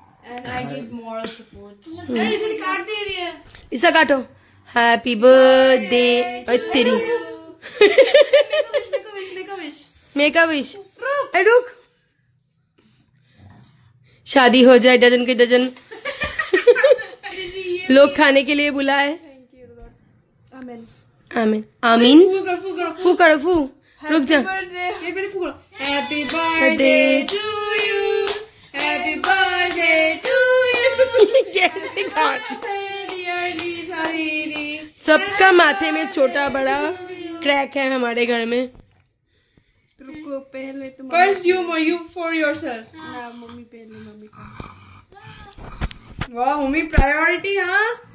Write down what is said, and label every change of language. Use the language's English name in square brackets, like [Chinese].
[English] and I give moral support. [Hindi] इसका काटो। [English] Happy birthday तेरी make a wish. [Hindi] रुक शादी हो जाए डजन के डजन लोग खाने के लिए बुलाए। Amen. आमीन आमीन। फू करो फू। रुक जा। [English] Happy birthday to you. Happy birthday to you. [Hindi] कैसे काट? [English] dear Lisa दीदी। [Hindi] सबका माथे में छोटा बड़ा क्रैक है हमारे घर में। रुको पहले तुम। [English] First you for yourself. [Hindi] हाँ मम्मी पहले मम्मी का। वाह मम्मी प्रायोरिटी हाँ।